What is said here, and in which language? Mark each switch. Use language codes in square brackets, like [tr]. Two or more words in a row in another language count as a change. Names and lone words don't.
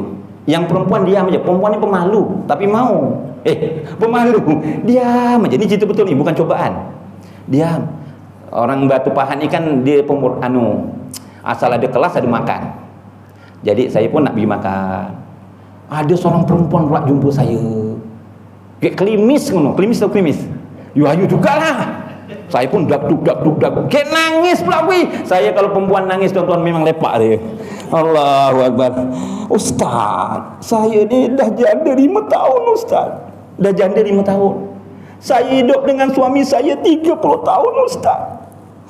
[ms] Yang perempuan diam aja. Perempuan ni pemalu tapi mau. Pemalu. Diam aja. Ni cerita betul ni, bukan cobaan. Diam. Orang Batu Pahat ni kan dia asal ada kelas ada makan. Jadi saya pun nak pergi makan. Ada seorang perempuan pula jumpa saya. Kayak [jv] klimis ngono. [ms] Klimis atau klimis? Ayu jugalah. Saya pun duk. Kayak nangis pula weh. Saya kalau perempuan nangis tuan-tuan memang lepak dia. Allahu Akbar. Ustaz, saya ni dah janda 5 tahun ustaz. Dah janda 5 tahun. Saya hidup dengan suami saya 30 tahun ustaz.